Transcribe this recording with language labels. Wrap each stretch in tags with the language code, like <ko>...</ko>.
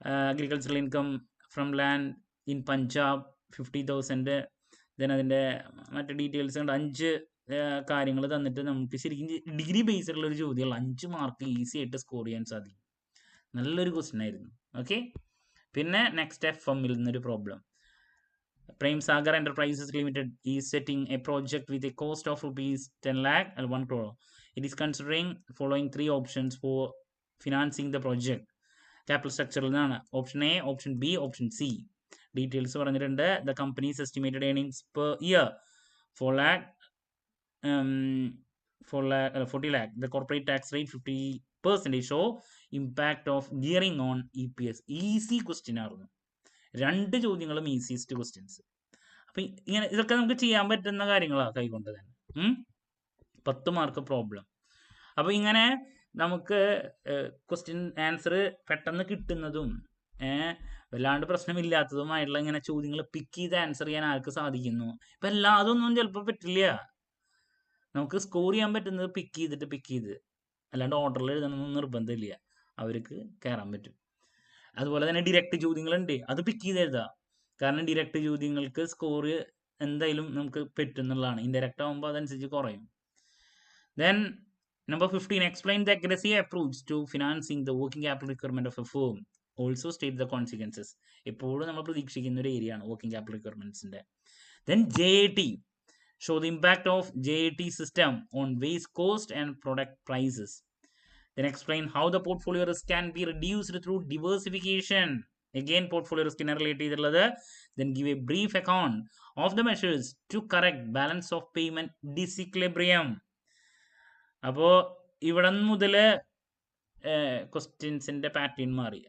<en>Agricultural income from land in Punjab 50,000.</en> <ml>Then അതിൻ്റെ മറ്റു details ഉണ്ട്. 5 കാര്യങ്ങൾ തന്നിട്ട് നമുക്ക് ശരിക്കും ഡിഗ്രി ബേസ്ഡ് ഉള്ള ഒരു ചോദ്യമുള്ള 5 മാർക്ക് ഈസി ആയിട്ട് സ്കോർ ചെയ്യാൻ സാധിക്കും. നല്ലൊരു ക്വസ്റ്റ്യൻ ആയിരുന്നു. ഓക്കെ, പിന്നെ നെക്സ്റ്റ് FM-ൽ നിന്നൊരു problem.</ml> <en>Prem Sagar Enterprises Limited is setting a project with a cost of rupees 10 lakh and 1 crore. It is considering following 3 options for financing the project. Capital structure ആണ്. Option A, option B, option C.</en> <ml>Details പറഞ്ഞിട്ടുണ്ട്.</ml> <en>The company's estimated earnings per year 40 lakh. The corporate tax rate 50%. Show impact of gearing on EPS.</en> <ml>Easy question ആയിരുന്നു. 2 ചോദ്യങ്ങളും easiest questions. അപ്പം ഇങ്ങനെ ഇതൊക്കെ നമുക്ക് ചെയ്യാൻ പറ്റുന്ന കാര്യങ്ങളാണ് കൈകൊണ്ട് തന്നെ. 10 മാർക്ക് പ്രോബ്ലം. അപ്പോൾ ഇങ്ങനെ നമുക്ക് ക്വസ്റ്റ്യൻ ആൻസർ പെട്ടെന്ന് കിട്ടുന്നതും വല്ലാണ്ട് പ്രശ്നമില്ലാത്തതുമായിട്ടുള്ള ഇങ്ങനെ ചോദ്യങ്ങൾ പിക്ക് ചെയ്ത് ആൻസർ ചെയ്യാൻ ആർക്ക് സാധിക്കുന്നു? ഇപ്പം അതൊന്നും ചിലപ്പോൾ പറ്റില്ല. നമുക്ക് സ്കോർ ചെയ്യാൻ പറ്റുന്നത് പിക്ക് ചെയ്ത് അല്ലാണ്ട് ഓർഡറിൽ എഴുതണമെന്ന് നിർബന്ധമില്ല. അവർക്ക് കയറാൻ പറ്റും. അതുപോലെ തന്നെ ഡിറക്റ്റ് ചോദ്യങ്ങളുണ്ട്, അത് പിക്ക് ചെയ്ത് എഴുതാം. കാരണം ഡിറക്റ്റ് ചോദ്യങ്ങൾക്ക് സ്കോർ എന്തായാലും നമുക്ക് പറ്റുന്നുള്ളതാണ്. ഇൻഡയറക്റ്റ് ആകുമ്പോൾ അതനുസരിച്ച് കുറയും.</ml> <en>Then number 15, explain the aggressive approach to financing the working capital requirement of a firm. Also state the consequences.</en> <ml>എപ്പോഴും നമ്മൾ പ്രതീക്ഷിക്കുന്ന ഒരു ഏരിയ ആണ് working capital റിക്വയർമെന്റ്സിന്റെ.</ml> <en>Then JAT, show the impact of JAT system on waste cost and product prices. Then explain how the portfolio risk can be reduced through diversification. Again portfolio risk relate ചെയ്തിട്ടുള്ളത്. Then give a brief account of the measures to correct balance of payment disequilibrium.</en> <ml>അപ്പോൾ ഇവിടെ മുതൽ ക്വസ്റ്റ്യൻസിന്റെ pattern മാറി.</ml>